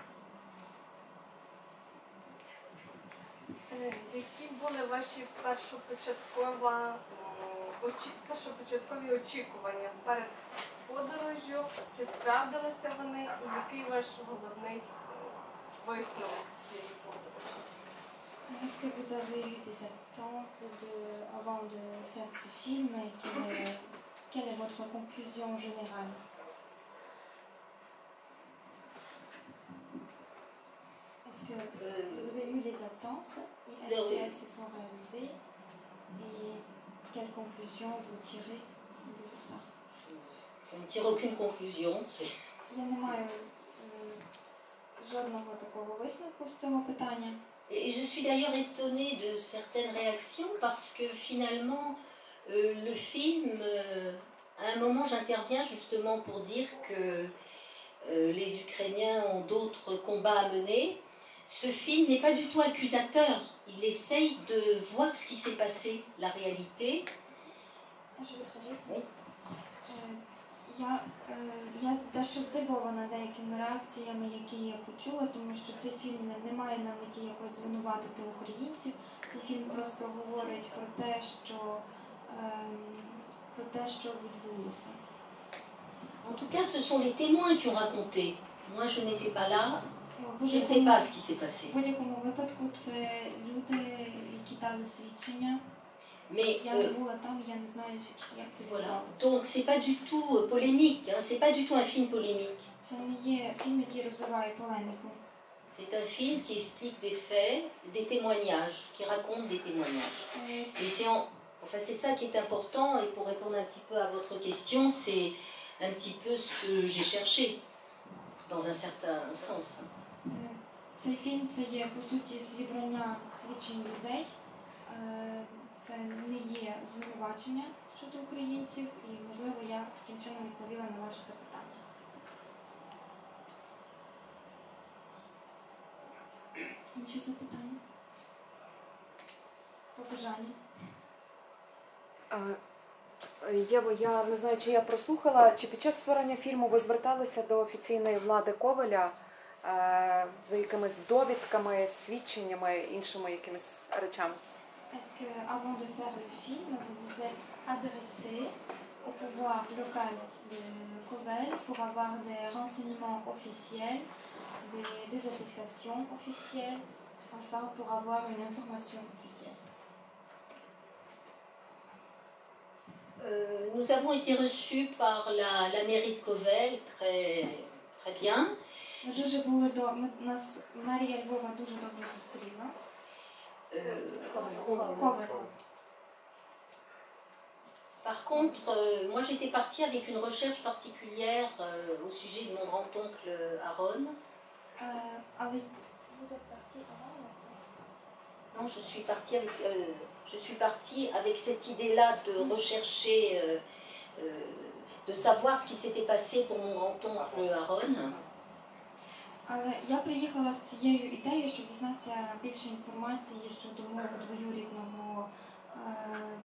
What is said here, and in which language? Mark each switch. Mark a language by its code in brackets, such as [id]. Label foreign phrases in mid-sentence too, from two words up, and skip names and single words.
[uk] Які були ваші першопочаткові очікування перед подорожжю, чи справдилися вони, і який ваш головний висновок з цієї подорожі? [fr] Est-ce que vous avez eu des attentes avant de faire ce film et quelle est votre conclusion générale? Est-ce que vous avez eu les attentes et est-ce oui. qu'elles se sont réalisées et quelle conclusion vous tirez de tout ça? Je ne tire aucune conclusion. [uk] Я не маю жодного такого висновку з цього питання. [fr] Et je suis d'ailleurs étonnée de certaines réactions parce que finalement, le film, à un moment j'interviens justement pour dire que les Ukrainiens ont d'autres combats à mener. Ce film n'est pas du tout accusateur. Il essaye de voir ce qui s'est passé, la réalité. Oui. [uk] Я дещо здивована деякими реакціями, які я почула, тому що цей фільм не має на меті якось звинуватити українців. Цей фільм просто говорить про те, що відбулося. [fr] En tout cas, ce sont les témoins qui ont raconté. Moi, je n'étais pas là. [uk] В [fr] Je ne sais pas ce qui s'est passé. [uk] будь-якому випадку це люди, які дали свідчення. [fr] Mais [uk] Я не була там, я не знаю, як це [fr] voilà. [uk] відбувалося. [fr] Donc, c'est pas du tout polémique. Hein. C'est pas du tout un film polémique. [uk] Це не є фільм, який розвиває полеміку. [fr] C'est un film qui explique des faits, des témoignages, qui raconte des témoignages. Et c'est ça qui est important. Et pour répondre un petit peu à votre question, c'est un petit peu ce que j'ai cherché, dans un certain sens. [uk] Цей фільм це є по суті зібрання свідчень людей. Це не є звинувачення щодо українців, і можливо я таким чином відповіла на ваше запитання. Інші запитання? Побажання? Єво, я не знаю, чи я прослухала, чи під час створення фільму ви зверталися до офіційної влади Ковеля за якимись довідками, свідченнями, іншими якимись речами? [fr] Est-ce que, avant de faire le film, vous vous êtes adressé au pouvoir local de Kovel pour avoir des renseignements officiels, des attestations officielles, enfin pour avoir une information officielle? Nous avons été reçus par la mairie de Kovel, très bien. [uk] Нас мерія Львова дуже добре зустріла. Ковель. [fr] Par contre, moi j'étais partie avec une recherche particulière au sujet de mon grand-oncle Aaron. Але vous êtes parti avant? Non, je suis partie avec cette idée-là de rechercher, de savoir ce qui s'était passé pour mon grand-oncle Aaron. [uk] Але я приїхала з цією ідеєю, щоб дізнатися більше інформації щодо мого двоюрідного